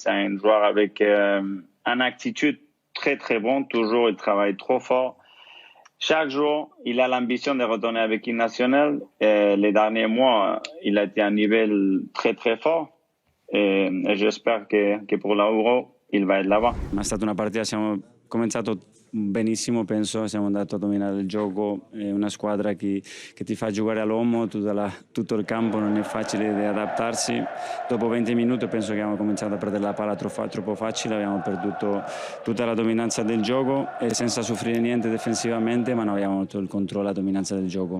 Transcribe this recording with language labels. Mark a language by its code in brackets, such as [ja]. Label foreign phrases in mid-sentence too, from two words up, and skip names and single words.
[fr] C'est un joueur avec une attitude très très bon, toujours il travaille trop fort. Chaque jour, il a l'ambition de retourner avec l'équipe nationale. Les derniers mois, il a été à un niveau très très fort. Et j'espère que pour l'Euro, il va être là-bas. [it] È stata una partita, siamo cominciato benissimo, penso, siamo andati a dominare il gioco, è una squadra che ti fa giocare all'uomo, tutto il campo non è facile di adattarsi. Dopo 20 minuti penso che abbiamo cominciato a perdere la palla troppo facile, abbiamo perduto tutta la dominanza del gioco e senza soffrire niente difensivamente, ma non abbiamo avuto il controllo e la dominanza del gioco.